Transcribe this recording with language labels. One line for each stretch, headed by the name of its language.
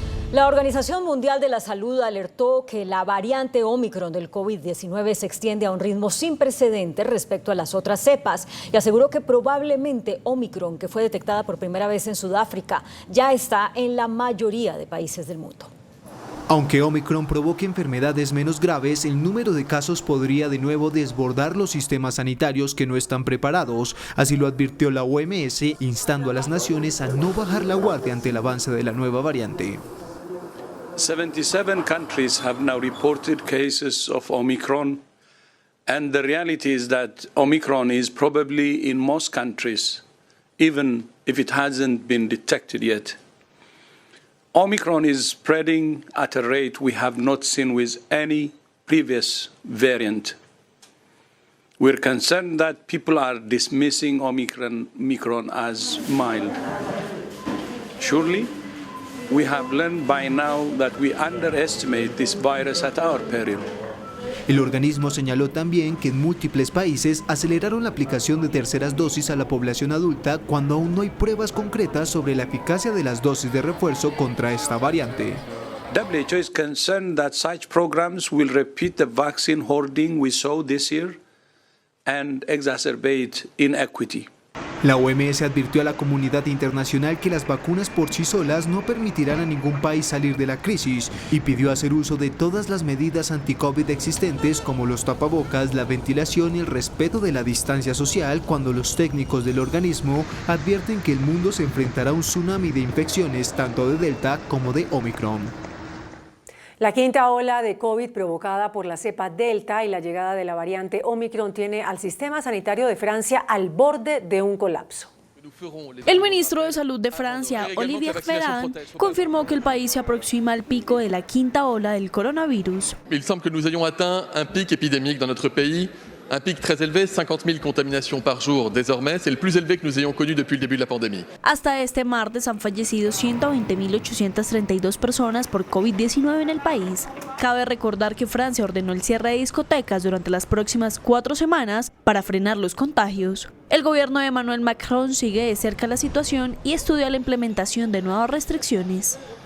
Spanish: La Organización Mundial de la Salud alertó que la variante Omicron del COVID-19 se extiende a un ritmo sin precedentes respecto a las otras cepas y aseguró que probablemente Omicron, que fue detectada por primera vez en Sudáfrica, ya está en la mayoría de países del mundo. Aunque Omicron provoque enfermedades menos graves, el número de casos podría de nuevo desbordar los sistemas sanitarios que no están preparados. Así lo advirtió la OMS, instando a las naciones a no bajar la guardia ante el avance de la nueva variante.
English: 77 countries have now reported cases of Omicron, and the reality is that Omicron is probably in most countries, even if it hasn't been detected yet. Omicron is spreading at a rate we have not seen with any previous variant. We're concerned that people are dismissing Omicron as mild. Surely, we have learned by now that we underestimate this virus at our peril.
Spanish: El organismo señaló también que en múltiples países aceleraron la aplicación de terceras dosis a la población adulta cuando aún no hay pruebas concretas sobre la eficacia de las dosis de refuerzo contra esta variante.
English: WHO is concerned that such programs will repeat the vaccine hoarding we saw this year and exacerbate inequity.
Spanish: La OMS advirtió a la comunidad internacional que las vacunas por sí solas no permitirán a ningún país salir de la crisis y pidió hacer uso de todas las medidas anti-COVID existentes como los tapabocas, la ventilación y el respeto de la distancia social cuando los técnicos del organismo advierten que el mundo se enfrentará a un tsunami de infecciones tanto de Delta como de Omicron. La quinta ola de COVID provocada por la cepa Delta y la llegada de la variante Omicron tiene al sistema sanitario de Francia al borde de un colapso. El ministro de Salud de Francia, Olivier Véran, confirmó que el país se aproxima al pico de la quinta ola del coronavirus.
French: Il semble que nous ayons atteint un pic épidémique dans notre pays. Un pic très élevé, 50 000 contaminations par jour désormais, c'est le plus élevé que nous ayons connu depuis le début de la pandémie.
Spanish: Hasta este martes han fallecido 120.832 personas por COVID-19 en el país. Cabe recordar que Francia ordenó el cierre de discotecas durante las próximas 4 semanas para frenar los contagios. El gobierno de Emmanuel Macron sigue de cerca la situación y estudia la implementación de nuevas restricciones.